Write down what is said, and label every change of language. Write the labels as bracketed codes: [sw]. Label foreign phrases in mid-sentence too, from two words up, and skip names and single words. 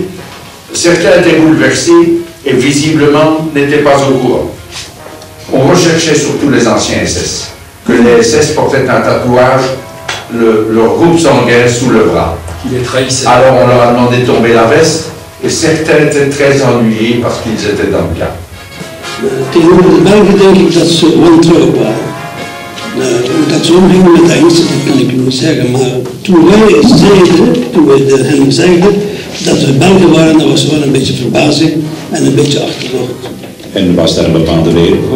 [fr] Certains étaient bouleversés et visiblement n'étaient pas au courant. On recherchait surtout les anciens SS, que les SS portaient un tatouage, leur groupe sanguin sous le bras. Alors on leur a demandé de tomber la veste et certains étaient très ennuyés parce qu'ils étaient dans le cas. [nl] Tegenover de Belgen denk ik dat ze wantrouwen waren. Hoe dat zo omging met de Engelsen, dat kan ik niet zeggen, maar toen wij zeiden, toen wij hen zeiden dat we Belgen waren, dan was er wel een beetje verbazing en een beetje achterdocht. En was daar een bepaalde reden voor?